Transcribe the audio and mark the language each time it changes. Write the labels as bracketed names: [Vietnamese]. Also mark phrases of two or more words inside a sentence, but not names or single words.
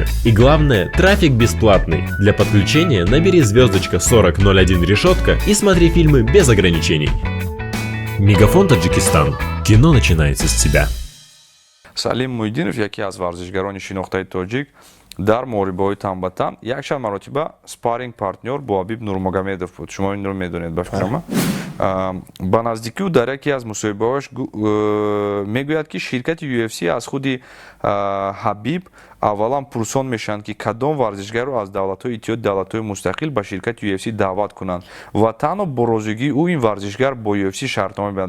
[Russian] И главное, трафик бесплатный. Для подключения набери звездочка 4001 решетка и смотри фильмы без ограничений. Мегафон Таджикистан. Кино начинается с тебя. [Tajik] салим муиддинов яке аз варзишгарони шинохтаи тоҷик дар муҳорибаҳои танбатан якчанд маротиба спарринг партнёр бо Ҳабиб Нурмагомедов буд. Шумо инро медонед ба фикрама. ба наздикӣ ӯ дар яке аз мусоҳибаҳояш мегӯяд ки ширкати UFC аз худи Ҳабиб аввалан пурсон мешаванд ки кадом варзишгарро аз давлатҳои иттиҳоди давлатҳои мустақил ба ширкати UFC даъват кунанд ва танҳо бо розигии ӯ ин варзишгар бо UFC шартнома мебандад.